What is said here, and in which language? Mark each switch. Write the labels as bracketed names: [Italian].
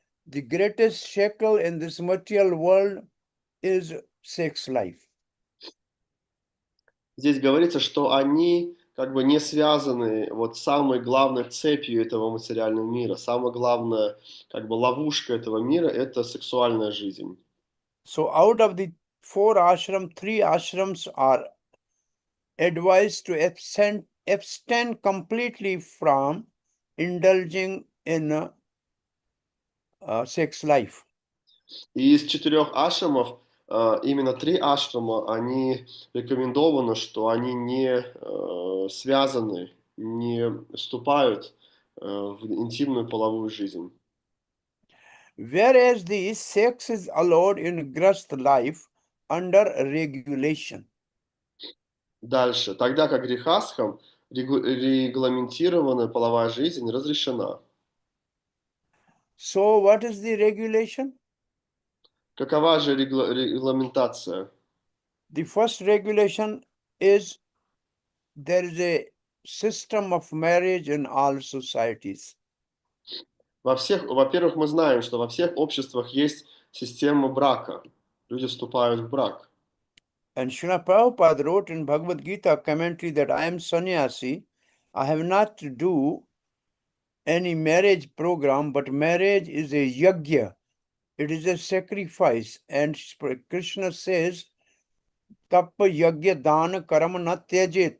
[English] The greatest shackle in this material world is sex life. [Russian] Здесь говорится, что они как бы не связаны вот самой главной цепью этого материального мира. Самая главная как бы ловушка этого мира – это сексуальная жизнь. [English] So out of the 4 ashram, 3 ashrams are advised to abstain completely from indulging in sex life. [Russian] И из 4 ашрамов именно 3 ашрама, они рекомендовано, что они не связаны, не вступают в интимную половую жизнь. [English] Whereas the sex is allowed in grast life under regulation. [Russian] Дальше. Тогда как грехастхам регламентированная половая жизнь разрешена. [English] So what is the regulation? [Russian] Какова же регламентация? [English] The first regulation is there is a system of marriage in all societies. [Russian] Во-первых, мы знаем, что во всех обществах есть система брака. Люди вступают в брак. [English] And Srila Prabhupada wrote in Bhagavad Gita commentary that I am sannyasi, I have not to do any marriage program, but marriage is a yajna. It is a sacrifice. And Krishna says, [Sanskrit] Tappa yajna dana karma na tyajit.